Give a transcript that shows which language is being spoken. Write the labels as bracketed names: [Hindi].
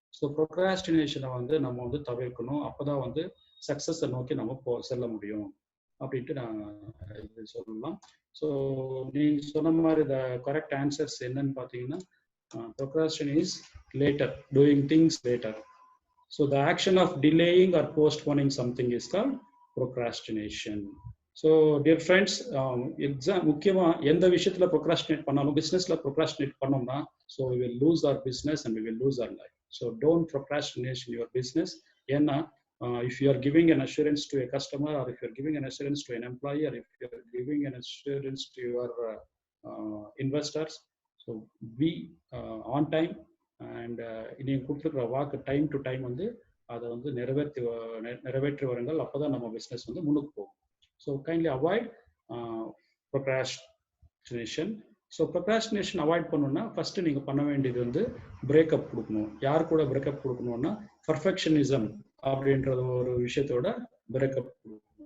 [Tamil] So ப்ரொக்ராஸ்டினேஷனை வந்து நம்ம வந்து தவிர்க்கணும். அப்போதான் வந்து சக்ஸஸை நோக்கி நம்ம செல்ல முடியும் அப்படின்ட்டு நான் இது சொல்லலாம். ஸோ நீங்க சொன்ன மாதிரி த கரெக்ட் ஆன்சர்ஸ் என்னன்னு பார்த்தீங்கன்னா, [English] procrastination is later, doing things later. So the action of delaying or postponing something is called procrastination. So dear friends, [Tamil] முக்கியமா எந்த விஷயத்துல procrastinate பண்ணாலும், businessல procrastinate பண்ணோம்னா, [English] so we will lose our business and we will lose our life. So don't procrastinate in your business. [Tamil] ஏன்னா [English] if you are giving an assurance to a customer, or if you are giving an assurance to an employee, or if you are giving an assurance to your investors, so be on time and [Tamil] நீங்கள் கொடுத்துருக்கிற வாக்கு time to time வந்து அதை வந்து நிறைவேற்றி வருங்கள். அப்போதான் நம்ம business வந்து முன்னுக்கு போகும். So [English] Kindly avoid procrastination. [Tamil] So procrastination avoid பண்ணணும்னா ஃபர்ஸ்ட் நீங்கள் பண்ண வேண்டியது வந்து பிரேக்கப் கொடுக்கணும். யார் கூட பிரேக்கப் கொடுக்கணும்னா பர்ஃபெக்ஷனிசம் அப்படின்ற ஒரு விஷயத்தோட பிரேக்கப் கொடுக்கணும்.